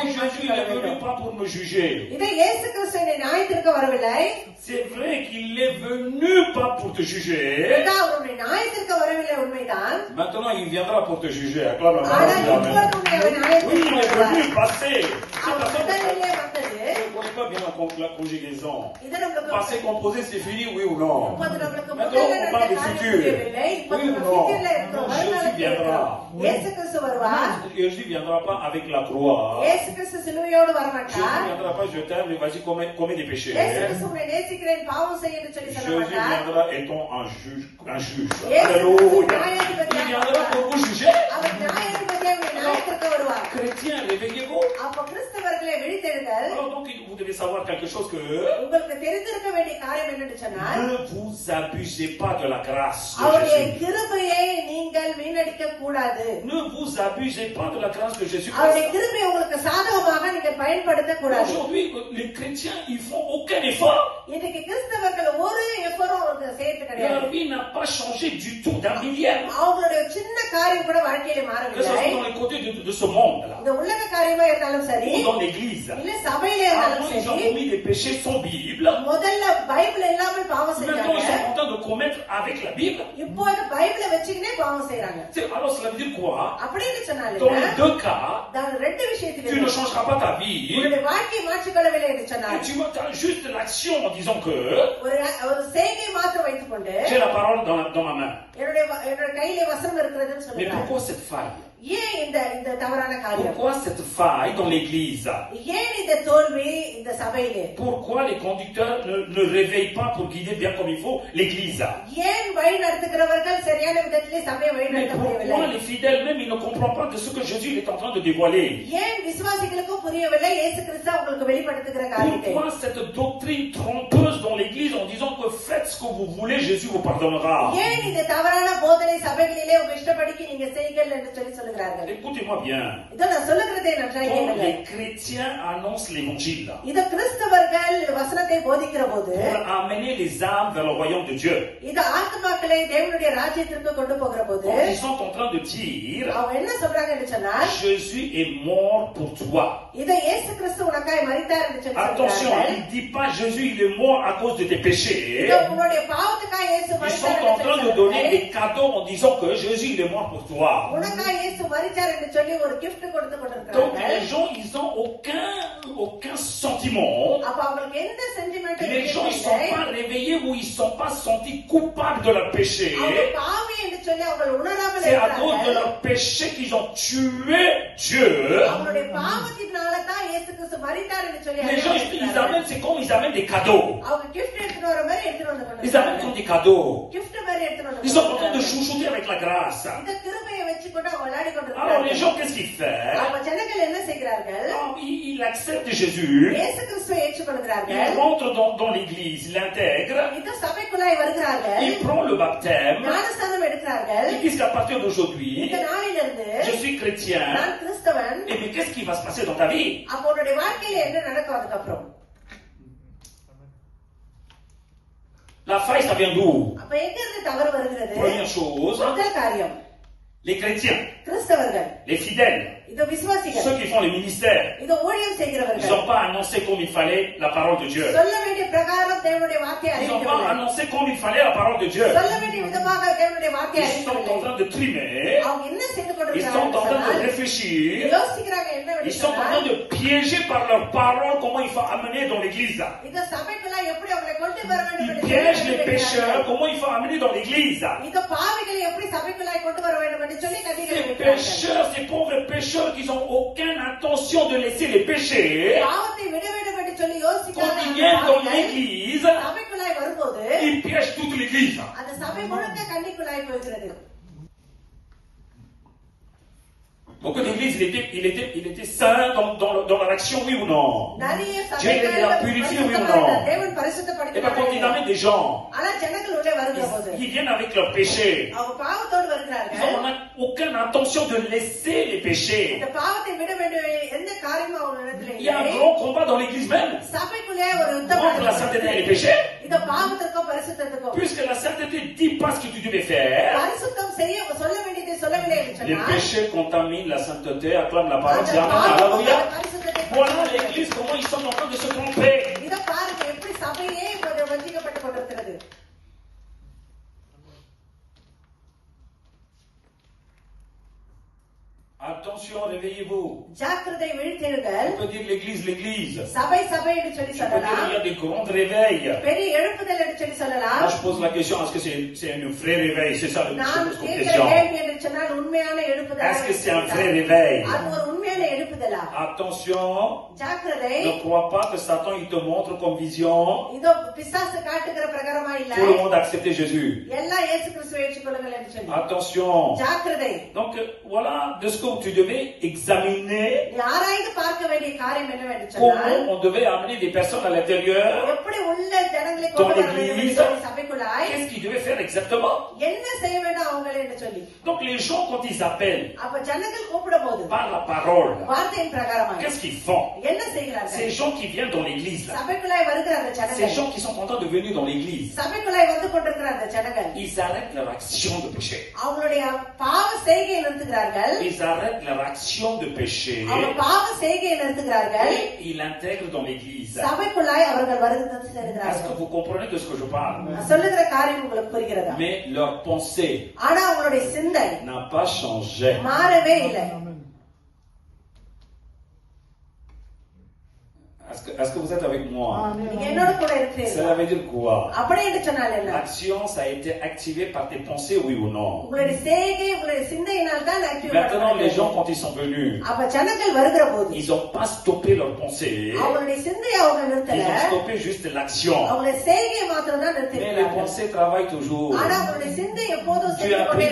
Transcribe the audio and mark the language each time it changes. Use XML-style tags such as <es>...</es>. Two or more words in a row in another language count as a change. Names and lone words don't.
<fr>Oui, Jésus il est venu pas pour me juger.</fr> <ta>இதை இயேசு கிறிஸ்து என்னை நியாயத்திற்கு வரவில்லை.</ta> <fr>C'est vrai qu'il est venu pas pour te juger.</fr> <ta>அவருடைய நியாயத்திற்கு வரவில்லை, உண்மைதான்.</ta> <fr>Maintenant, il viendra pour te juger. Acclame la</fr> <ta>ஆனால்</ta> <fr>parole.</fr> <ta>இப்போது உன்னை நியாயத்திற்கு</ta> <fr>Oui, il est</fr> <ta>வருவார்.</ta> <fr>venu passer.</fr> <ta>அவர் முதலிலே வந்தது.</ta> <fr>Je ne connais pas bien la conjugaison.</fr> <ta>இது நம்மளுக்கு</ta> <fr>Passé, composé, c'est fini, oui ou non?</fr> <ta>இப்போது நம்மளுக்கு</ta> <fr>Maintenant,</fr> <ta>முதல்ல</ta> <fr>on parle</fr> <ta>நடந்த</ta> <fr>du</fr> <ta>காரியம்</ta> <fr>futur.</fr> <ta>புரியவில்லை. இப்போது</ta> <fr>Oui ou</fr> <ta>நம்ம</ta> <fr>non?</fr> <ta>ஃபியூச்சர்ல இருக்கிறோம், வருங்காலத்தில் இருக்கிறோம். இயேசு கிறிஸ்து வருவார்.</ta> <fr>Jésus ne viendra pas avec la croix.</fr> <ta>இயேசு கிறிஸ்து சிலுவையோடு</ta> <fr>Jésus</fr> <ta>வரமாட்டார்.</ta> <fr>ne viendra pas, je t'aime, mais vas-y, commets des péchés.</fr> <ta>இயேசு கிறிஸ்து உன்னை நேசிக்கிறேன், பாவம் செய்ய என்று சொல்லி சொல்ல</ta> <fr>Jésus</fr> <ta>மாட்டார்.</ta> <fr>viendra étant un juge. Yes. Alléluia. Il viendra pour vous juger.</fr> <ta>அவர் நியாயாதிபதியாக உன்னை நியாயத்திற்கு வருவார்.</ta> <fr>Chrétiens, réveillez-vous.</fr> <ta>அப்ப கிறிஸ்தவர்களே விழித்தெழுங்கள்.</ta> <fr>Alors donc, vous devez savoir quelque chose que</fr> <ta>உங்களுக்கு தெரிந்திருக்க வேண்டிய காரியம் என்னன்னு சொன்னால்,</ta> <fr>ne vous abusez pas de la grâce de</fr> <ta>அவருடைய</ta> <fr>Jésus.</fr> <ta>கிருபையை நீங்கள் வீணடிக்க கூடாது.</ta> <fr>Ne vous abusez pas de la grâce de Jésus.</fr> <ta>அவருடைய கிருபையை உங்களுக்கு சாதகமாக நீங்கள் பயன்படுத்த கூடாது.</ta> <fr>Aujourd'hui, les chrétiens, ils font aucun effort.</fr> <ta>இன்னைக்கு கிறிஸ்தவர்கள் ஒரு எஃபரும் அவங்க செய்யறது</ta> <fr>Leur</fr> <ta>கிடையாது.</ta> <fr>vie n'a pas changé du tout, d'un millième.</fr> <ta>அவங்களுடைய சின்ன காரியம் கூட வாழ்க்கையில</ta> <fr>Que ce</fr> <ta>மாறவில்லை.</ta> <fr>soit dans les côtés de ce monde-là,</fr> <ta>இந்த உலக காரியமா இருந்தாலும் சரி,</ta> <fr>ou dans l'église.</fr> <ta>இல்ல சபையில</ta> <fr>Avant,</fr> <ta>இருந்தாலும்</ta> <fr>ils ont</fr> <ta>சரி,</ta> <fr>commis des péchés sans Bible.</fr> <ta>முதல்ல பைபிள் இல்லாம பாவம்</ta> <fr>Maintenant, ils</fr> <ta>செஞ்சாங்க.</ta> <fr>sont en train de commettre avec la Bible.</fr> <ta>இப்போது பைபிளை வச்சுக்கினே பாவம் செய்யறாங்க.</ta> <fr>Alors, cela veut dire quoi?</fr> <ta>அப்படின்னு சொன்னாலே</ta> <fr>Dans les deux cas,</fr> <ta>ரெண்டு</ta> <fr>tu ne</fr> <ta>விஷயத்துக்கு</ta> <fr>changeras pas ta vie.</fr> <ta>உன்னுடைய வாழ்க்கையை மாற்றிக்கொள்ளவில்லை என்று</ta> <fr>Et</fr> <ta>சொன்னார்.</ta> <fr>tu as juste l'action en disant que</fr> <ta>ஒரு செய்கை மாத்திரம் வைத்துக் கொண்டு</ta> <fr>j'ai la parole dans ma main.</fr> <ta>என்னுடைய கையிலே வசனம் இருக்கிறதுன்னு</ta> <fr>Mais</fr> <ta>சொல்லுறாங்க.</ta> <fr>pourquoi cette faille?</fr> <ta>ஏன் இந்த தவறான காரியம்?</ta> <fr>Pourquoi cette faille dans l'église?</fr> <ta>ஏன் இந்த தோல்வி இந்த சபையிலே?</ta> <fr>Pourquoi les conducteurs ne réveillent pas pour guider bien comme il faut l'église?</fr> <ta>ஏன் வழி நடத்துகிறவர்கள் சரியான விதத்திலே சபையை வழி</ta> <fr>Mais</fr> <ta>நடத்த</ta> <fr>pourquoi</fr> <ta>முடியவில்லை?</ta> <fr>les fidèles même ils ne comprennent pas de ce que Jésus est en train de dévoiler?</fr> <ta>ஏன் விசுவாசிகளுக்கும் புரியவில்லை இயேசு கிறிஸ்து உங்களுக்கு வெளிப்படுத்துகிற காரியத்தை?</ta> <fr>Pourquoi cette doctrine trompeuse dans l'église en disant que faites ce que vous voulez, Jésus vous pardonnera?</fr> <ta>ஏன் இந்த தவறான போதனை சபைகளிலே உங்க இஷ்டப்படிக்கு நீங்க செய்யுங்கள் என்று சொல்லி சொல்லுகிறார்கள்?</ta> <fr>Écoutez-moi bien.</fr> <ta>இதை நான் சொல்லுகிறதை நன்றாக</ta> <fr>Quand</fr> <ta>கேளுங்கள்.</ta> <fr>les chrétiens annoncent l'évangile</fr> <ta>இத கிறிஸ்தவர்கள் வசனத்தை போதிக்கிற போது</ta> <fr>pour amener les âmes vers le royaume de Dieu,</fr> <ta>இது ஆத்மாக்களை தேவனுடைய ராஜ்யத்திற்கு கொண்டு போகிற போது</ta> <fr>quand ils sont en train de dire</fr> <ta>அவங்க என்ன சொல்றாங்க என்று சொன்னால்,</ta> <fr>Jésus est mort pour toi.</fr> <ta>இதை இயேசு கிறிஸ்து உனக்காய் மரித்தார் என்று சொல்லி</ta> <fr>Attention,</fr> <ta>சொல்றாங்க.</ta> <fr>il ne dit pas Jésus il est mort à cause de tes péchés.</fr> <ta>இதை உன்னுடைய பாவத்துக்காய் இயேசு</ta> <fr>Ils</fr> <ta>மரித்தார்</ta> <fr>sont en</fr> <ta>என்று</ta> <fr>train</fr> <ta>சொல்லி</ta> <fr>de donner</fr> <ta>சொல்றாங்க.</ta> <fr>des cadeaux en disant que Jésus il est mort pour toi.</fr> <ta>உனக்காய் இயேசு மரித்தார் படிச்சார் என்று சொல்லி ஒரு gift கொடுத்து</ta> <fr>Donc</fr> <ta>கொண்டிருக்கிறார்கள்.</ta> <fr>les gens, ils ont aucun sentiment.</fr> <ta>அப்ப அவங்களுக்கு எந்த சென்டிமெண்ட்</ta> <fr>Les gens, ils sont pas réveillés ou ils sont pas sentis coupables de leur péché.</fr> <ta>அவங்க பாவி என்று சொல்லி அவங்க உணராமல்</ta> <fr>C'est à cause de</fr> <ta>இருக்கிறார்கள்.</ta> <fr>leur péché qu'ils ont tué Dieu.</fr> <ta>அவங்களுடைய பாவத்தினால தான் இயேசு கிறிஸ்து மரித்தார் என்று சொல்லி</ta> <fr>Les gens, ils</fr> <ta>அறிவிக்கிறார்கள்.</ta> <fr>amènent, c'est comme ils amènent des cadeaux.</fr> <ta>அவங்க gift எடுத்துட்டு வர மாதிரி எடுத்துட்டு வந்து</ta> <fr>Ils amènent comme des cadeaux.</fr> <ta>gift மாதிரி எடுத்துட்டு வந்து</ta> <fr>Ils sont contents de chouchouter avec la grâce.</fr> <ta>இந்த கிருபையை வச்சு கொண்டு அவங்க விளையாடி</ta> <fr>Alors les</fr> <ta>கொண்டிருக்கிறார்கள்.</ta> <fr>gens, qu'est-ce qu'ils font?</fr> <ta>அப்ப ஜனங்கள் என்ன செய்கிறார்கள்?</ta> <fr>Ils acceptent Jésus.</fr> <ta>இயேசு கிறிஸ்துவை ஏற்றுக்கொள்கிறார்கள்.</ta> <fr>Ils rentrent dans l'église, ils l'intègrent.</fr> <ta>இந்த சபைக்குள்ளாய் வருகிறார்கள்.</ta> <fr>Ils prennent le baptême.</fr> <ta>ஞானஸ்நானம் எடுக்கிறார்கள்.</ta> <fr>Ils disent qu'à partir d'aujourd'hui,</fr> <ta>இந்த நாளிலிருந்து</ta> <fr>je suis chrétien.</fr> <ta>நான் கிறிஸ்தவன்.</ta> <fr>Et mais qu'est-ce qui va se passer dans ta vie?</fr> <ta>அப்ப உன்னுடைய வாழ்க்கையில என்ன நடக்கும் அதுக்கப்புறம்?</ta> <fr>La faille, ça vient d'où?</fr> <ta>அப்ப எங்க இருந்து தவறு வருகிறது?</ta> <fr>Première chose,</fr> <ta>முதல் காரியம்</ta> <fr>les chrétiens,</fr> <ta>கிறிஸ்தவர்கள்,</ta> <fr>les fidèles,</fr> <ta>இது விசுவாசிகள்,</ta> <fr>ceux qui font les ministères,</fr> <ta>இது ஊழியம்</ta> <fr>ils</fr> <ta>செய்கிறவர்கள்</ta> <fr>n'ont pas annoncé comme il fallait la parole de Dieu.</fr> <ta>சொல்ல வேண்டிய பிரகாரம் தேவனுடைய வார்த்தையை</ta> <fr>Ils n'ont pas</fr> <ta>அறிவிக்கவில்லை.</ta> <fr>annoncé comme il fallait la parole de Dieu.</fr> <ta>சொல்ல வேண்டிய விதமாக தேவனுடைய வார்த்தையை</ta> <fr>Ils sont en</fr> <ta>அறிவிக்கவில்லை.</ta> <fr>train de trimer,</fr> <ta>அவங்க என்ன செய்து</ta> <fr>ils sont en</fr> <ta>கொண்டிருக்கிறார்கள்</ta> <fr>train de</fr> <ta>சொன்னால்,</ta> <fr>réfléchir,</fr> <ta>யோசிக்கிறாங்க என்ன</ta> <fr>ils sont en train de piéger par leur parole comment il faut amener dans l'église.</fr> <ta>இந்த சபைக்குள்ள எப்படி அவங்களை கொண்டு வர வேண்டும்</ta> <fr>Ils</fr> <ta>என்று</ta> <fr>piègent les</fr> <ta>சொல்லி</ta> <fr>pécheurs comment il faut amener dans l'église.</fr> <ta>இந்த பாவிகளை எப்படி சபைக்குள்ளாய் கொண்டு வர வேண்டும் என்று சொல்லி</ta> <fr>Ces</fr> <ta>கதிகளை</ta> <fr>pécheurs, ces pauvres pécheurs qui n'ont aucune intention de laisser les péchés,</fr> <ta>பாவத்தை விட வேண்டும் என்று சொல்லி</ta> <fr>quand</fr> <ta>யோசிக்கிறாங்க</ta> <fr>ils viennent dans l'église,</fr> <ta>சபைக்குள்ளாய் வரும்போது</ta> <fr>ils piègent toute l'église.</fr> <ta>அந்த சபை முழுக்க கண்ணிக்குள்ளாய் போகிறது.</ta> <fr>Beaucoup d'églises, il était saint dans leur action, oui ou non?</fr> <ta>நிறைய</ta> <fr>Dieu les a purifiés, oui ou non?</fr> <ta>தேவன்</ta> <fr>Et bien quand</fr> <ta>பரிசுத்தப்படுத்தினார்.</ta> <fr>il amène des gens,</fr> <ta>ஆனா ஜனங்கள் உள்ளே வருகிற போது</ta> <fr>ils viennent avec leurs péchés.</fr> <ta>அவங்க பாவத்தோடு</ta> <fr>Ils</fr> <ta>வருகிறார்கள்.</ta> <fr>n'ont aucune intention de laisser les péchés.</fr> <ta>இந்த பாவத்தை விட வேண்டிய எந்த காரியமும் அவங்க இடத்துல</ta> <fr>Il y a un</fr> <ta>இல்லை.</ta> <fr>grand combat dans l'église même</fr> <ta>சபைக்குள்ளே ஒரு யுத்தம்</ta> <fr>entre la sainteté et les</fr> <ta>நடக்கிறது.</ta> <fr>péchés.</fr> <ta>இந்த பாவத்திற்கும் பரிசுத்தத்துக்கும்</ta> <fr>Puisque la sainteté dit pas ce que tu devais faire,</fr> <ta>பரிசுத்தம் செய்ய சொல்ல வேண்டியதை சொல்லவில்லை என்று</ta> <fr>les</fr> <ta>சொன்னால்</ta> <fr>péchés contaminent la sainteté, acclame la parole,</fr> <ta>அந்த</ta> <fr>dit Amen,</fr> <ta>பாவம்</ta> <fr>alléluia.</fr> <ta>பரிசுத்தத்தை</ta> <fr>Voilà l'église, comment ils sont en train de se tromper.</fr> <ta>இத பாருங்க எப்படி சபையே இப்ப வஞ்சிக்கப்பட்டு கொண்டிருக்கிறது.</ta> <fr>Attention, réveillez-vous.</fr> <ta>ஜாக்கிரதை விழித்தெழுங்கள்.</ta> <fr>On peut dire l'église.</fr> <ta>சபை சபை என்று சொல்லி</ta> <fr>Tu peux dire</fr> <ta>சொல்லலாம்.</ta> <fr>il y a des grands réveils.</fr> <ta>பெரிய எழுப்புதல் என்று சொல்லி சொல்லலாம்.</ta> <fr>Moi, je pose la question, est-ce que c'est un vrai réveil? C'est ça, je</fr> <ta>நான்</ta> <fr>pose comme</fr> <ta>கேட்கிற</ta> <fr>question.</fr> <ta>கேள்வி என்று சொன்னால் உண்மையான எழுப்புதல்.</ta> <fr>Est-ce que c'est un vrai réveil?</fr> <ta>அது ஒரு உண்மையான எழுப்புதலா?</ta> <fr>Attention,</fr> <ta>ஜாக்கிரதை.</ta> <fr>ne crois pas que Satan il te montre comme vision.</fr> <ta>இதோ பிசாசு காட்டுகிற பிரகாரமா இல்ல.</ta> <fr>Tout le monde a accepté Jésus.</fr> <ta>எல்லாம் இயேசு கிறிஸ்துவை ஏற்றுக்கொள்ளுங்கள் என்று சொல்லி.</ta> <fr>Attention.</fr> <ta>ஜாக்கிரதை.</ta> <fr>Donc voilà de ce que tu devais examiner.</fr> <ta>நீ ஆராய்ந்து பார்க்க வேண்டிய காரியம் என்னவென்று சொன்னால்</ta> <fr>Comment on devait amener des personnes à l'intérieur.</fr> <ta>எப்படி உள்ள ஜனங்களை கொண்டு வர வேண்டும் என்று சொல்லி சபைக்குள்ளாய்</ta> <fr>Qu'est-ce qu'ils devaient faire exactement?</fr> <ta>என்ன செய்ய வேண்டும் அவங்களே என்று சொல்லி.</ta> <fr>Donc les gens quand ils appellent</fr> <ta>அப்ப ஜனங்கள் கூப்பிடும் போது</ta> <fr>par la parole,</fr> <ta>வார்த்தையின் பிரகாரமாக</ta> <fr>qu'est-ce qu'ils font?</fr> <ta>என்ன செய்கிறார்கள்?</ta> <fr>Ces gens qui viennent dans l'église là,</fr> <ta>சபைக்குள்ளாய் வருகிற அந்த</ta> <fr>ces</fr> <ta>ஜனங்கள்</ta> <fr>gens qui sont en train de venir dans l'église,</fr> <ta>சபைக்குள்ளாய் வந்து கொண்டிருக்கிற அந்த ஜனங்கள்</ta> <fr>ils arrêtent leur action de péché.</fr> <ta>அவங்களுடைய பாவ செய்கையை நிறுத்துகிறார்கள்.</ta> <fr>Ils arrêtent leur action de péché</fr> <ta>அவங்க பாவ செய்கையை நிறுத்துகிறார்கள்.</ta> <fr>et ils l'intègrent dans l'église.</fr> <ta>சபைக்குள்ளாய் அவர்கள் வருகிறது</ta> <fr>Est-ce que</fr> <ta>செல்கிறார்கள்.</ta> <fr>vous comprenez de ce que je parle?</fr> <ta>சொல்லுகிற காரியம் உங்களுக்கு புரிகிறதா?</ta> <fr>Mais leur pensée</fr> <ta>ஆனா அவங்களுடைய சிந்தை</ta> <fr>n'a pas changé.</fr> <ta>மாறவே இல்லை.</ta> <fr>Est-ce que vous êtes avec moi?</fr> <ta>நீங்க என்னோட கூட இருக்கிறீர்கள்.</ta> <fr>Cela veut dire quoi?</fr> <ta>அப்படி என்று சொன்னால் என்ன?</ta> <fr>L'action, ça a été activé par tes pensées, oui ou non?</fr> <ta>உங்களுடைய செய்கை உங்களுடைய சிந்தையினால் தான் ஆக்டிவ்</ta> <fr>Maintenant, les gens, quand ils sont venus,</fr> <ta>அப்ப ஜனங்கள் வருகிற போது</ta> <fr>ils n'ont pas stoppé leurs pensées.</fr> <ta>அவங்களுடைய சிந்தையை அவங்க நிறுத்தல.</ta> <fr>Ils ont stoppé juste l'action.</fr> <ta>அவங்களுடைய செய்கையை மாத்திரம் தான்</ta> <fr>Mais les</fr> <ta>நிறுத்திருக்கிறார்கள்.</ta> <fr>pensées travaillent toujours.</fr> <ta>ஆனா அவங்களுடைய சிந்தை எப்போதும்</ta> <fr>Tu</fr> <ta>சென்று</ta> <fr>as</fr> <ta>கொண்டே</ta>